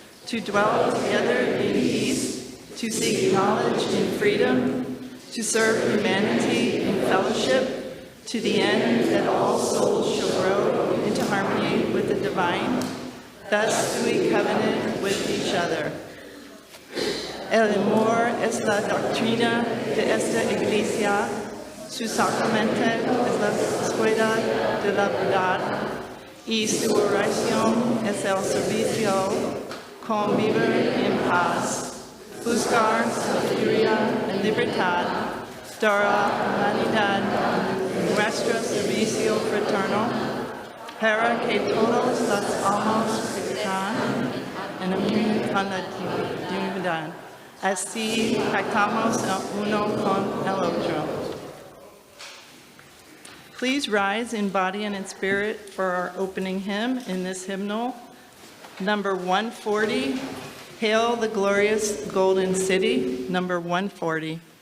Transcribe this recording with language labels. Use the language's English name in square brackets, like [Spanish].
[English] To dwell together in peace, to seek knowledge in freedom, to serve humanity in fellowship, to the end that all souls shall grow into harmony with the divine. Thus do we covenant with each other. [Spanish] El amor es la doctrina de esta iglesia, su sacramento es la escuela de la verdad, y su oración es el servicio, convivir en paz, buscar sabiduría en libertad, dar a la humanidad nuestro servicio fraterno, para que todas las almas crezcan en unión con la divinidad. Así pactamos el uno con el otro. [English] Please rise in body and in spirit for our opening hymn in this hymnal, number 140, Hail the Glorious Golden City, number 140.